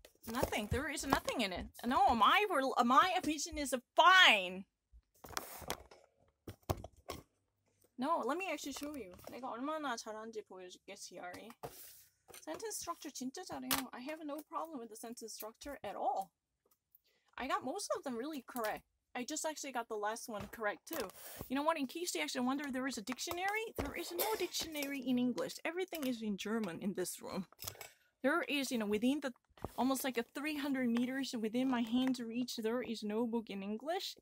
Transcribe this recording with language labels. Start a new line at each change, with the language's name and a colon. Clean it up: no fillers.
English: Nothing. There is nothing in it. No, my vision is fine. No, let me actually show you.
Korean: 내가 얼마나 잘하는지 보여줄게, CRE.
English: Sentence structure
Korean: 진짜 잘해요.
English: I have no problem with the sentence structure at all. I got most of them really correct. I just actually got the last one correct too. You know what? In case you actually wonder, there is a dictionary. There is no dictionary in English. Everything is in German in this room. There is, within the almost like a 300 meters within my hand's reach, there is no book in English.